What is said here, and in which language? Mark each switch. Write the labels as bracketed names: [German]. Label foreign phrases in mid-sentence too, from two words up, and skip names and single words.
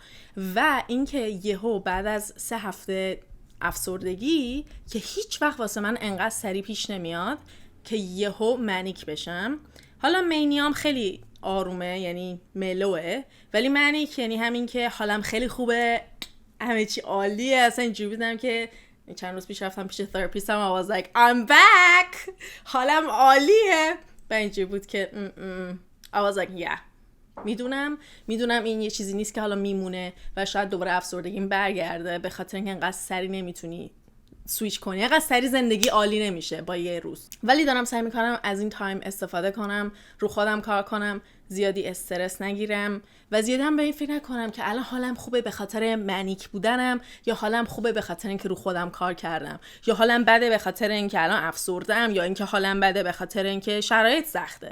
[Persian] و اینکه یهو بعد از 3 هفته افسردگی که هیچ وقت واسه من انقدر سریع پیش نمیاد که یهو منیک بشم. حالا مینیام خیلی آرومه، یعنی ملوه، ولی منیک یعنی همین که حالم خیلی خوبه، همه چی عالیه. اصلا اینجوری بودم که چند روز پیش رفتم پیش تراپیستم، [English] I was like I'm back، [Persian] حالم عالیه. و اینجوری بود که [English] I was like yeah، [Persian] میدونم این یه چیزی نیست که حالا میمونه و شاید دوباره افسردگیم برگرده، به خاطر اینکه انقدر سری نمیتونی سویچ کنی، انقدر سری زندگی عالی نمیشه با یه روز. ولی دارم سعی میکنم از این تایم استفاده کنم، رو خودم کار کنم، زیادی استرس نگیرم و زیادی هم به این فکر نکنم که الان حالم خوبه به خاطر منیک بودنم، یا حالم خوبه به خاطر اینکه رو خودم کار کردم، یا حالم بده به خاطر اینکه الان افسرده‌ام، یا اینکه حالم بده به خاطر اینکه شرایط سخته.